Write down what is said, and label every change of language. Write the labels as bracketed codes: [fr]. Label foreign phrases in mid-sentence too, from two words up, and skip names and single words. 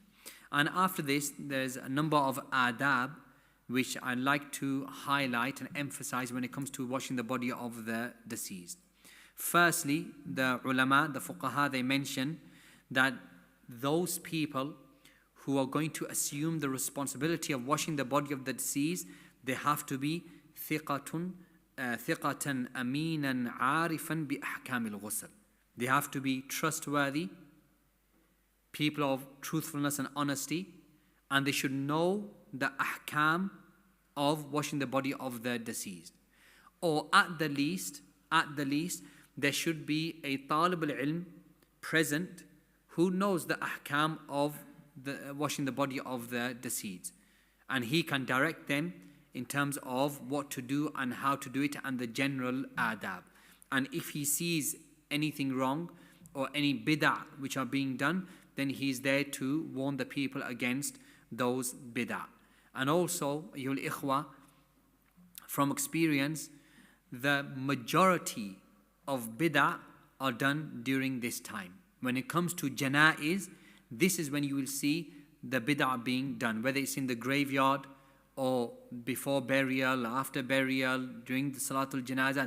[en] And after this, there's a number of adab which I'd like to highlight and emphasize when it comes to washing the body of the deceased. Firstly, the ulama, the fuqaha, they mention that those people who are going to assume the responsibility of washing the body of the deceased, they have to be [ar] ثقةً أميناً عارفاً بأحكام الغسل. [en] They have to be trustworthy, people of truthfulness and honesty, and they should know the ahkam of washing the body of the deceased. Or at the least, there should be a [ar] طالب العلم [en] present who knows the ahkam of the washing the body of the deceased, and he can direct them in terms of what to do and how to do it and the general adab. And if he sees anything wrong or any bid'ah which are being done, then he's there to warn the people against those bid'ah. And also, [ar] أيها الإخوة, [en] from experience, the majority of bid'ah are done during this time. When it comes to janaiz, this is when you will see the bid'ah being done, whether it's in the graveyard or before burial, after burial, during the [ar] صلاة الجنازة.